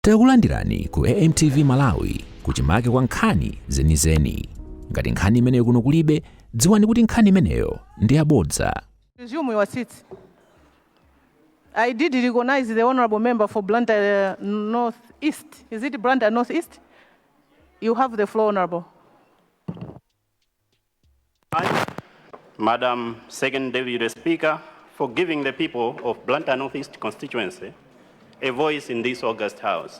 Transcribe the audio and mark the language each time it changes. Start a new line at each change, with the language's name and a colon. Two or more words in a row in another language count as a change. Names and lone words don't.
Nyanja: Takulandirani ku MTV Malawi kuchimake kwa nkhani zenizeni. Ngati nkhani imeneyo kuno kulibe, dziwani kuti nkhani imeneyo ndi abodza.
English: Resume your seats. I did recognize the honorable member for Blantyre Northeast. Is it Blantyre Northeast? You have the floor, honorable. Madam Second Deputy Speaker, for giving the people of Blantyre Northeast constituency a voice in this august House.